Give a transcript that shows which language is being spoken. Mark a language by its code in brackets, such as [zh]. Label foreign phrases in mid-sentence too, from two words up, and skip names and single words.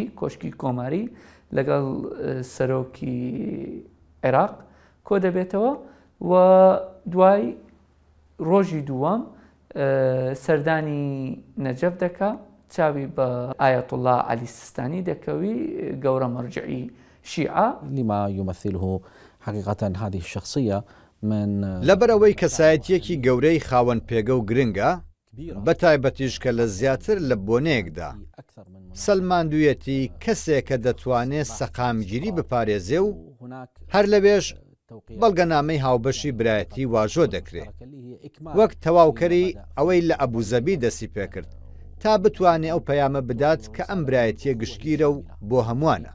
[ckb] کۆشکی کۆماری لەگەڵ سەرۆکی عێراق کۆ دەبێتەوە و دوای ڕۆژی دووەم سەردانی نەجەف دەکا چاوی بە ئایەتوڵڵا عەلی سیستانی دەکەوی گەورە مەرجعی شیعە [ar] لما يمثله حقيقة هذه الشخصية من [ckb] لەبەرەوەی کەسایەتیەکی گەورەی خاوەن پێگە و گرنگە بەتایبەتیش کە لە زیاتر لە بۆنەیەکدا سەلماندوویەتی کەسێک کە دەتوانێت سەقامگیری بپارێزێ و هەر لەوێش بەڵگەنامەی هاوبەشی برایەتی واژۆ دەکرێت وەک تەواوکەری ئەوەی لە ئەبوزەبی دەستی پێکرد تا بتوانێت ئەو پەیامە بدات کە ئەم برایەتیە گشتگیرە و بۆ هەمووانە